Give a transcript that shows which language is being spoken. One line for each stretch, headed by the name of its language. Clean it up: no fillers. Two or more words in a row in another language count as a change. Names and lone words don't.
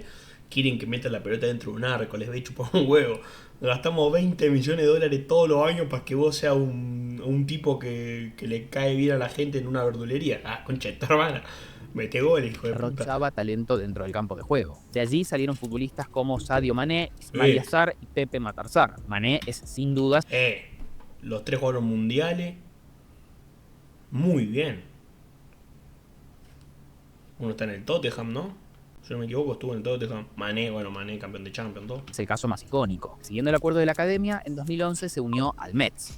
Spanish: Quieren que metan la pelota dentro de un arco, les ve chupar un huevo. Gastamos 20 millones de dólares todos los años para que vos seas un tipo que le cae bien a la gente en una verdulería. Ah, concha de tu hermana. Mete goles, hijo de puta. derrochaba talento dentro del campo de juego. De allí salieron futbolistas como Sadio Mané, Ismail Assar y Pepe Matar Sarr. Mané es sin dudas Los 3 jugaron mundiales. Muy bien. Uno está en el Tottenham, ¿no? Si no me equivoco, estuvo en el Tottenham. Mané, campeón de Champions, todo. es el caso más icónico. Siguiendo el acuerdo de la academia, en 2011 se unió al Metz.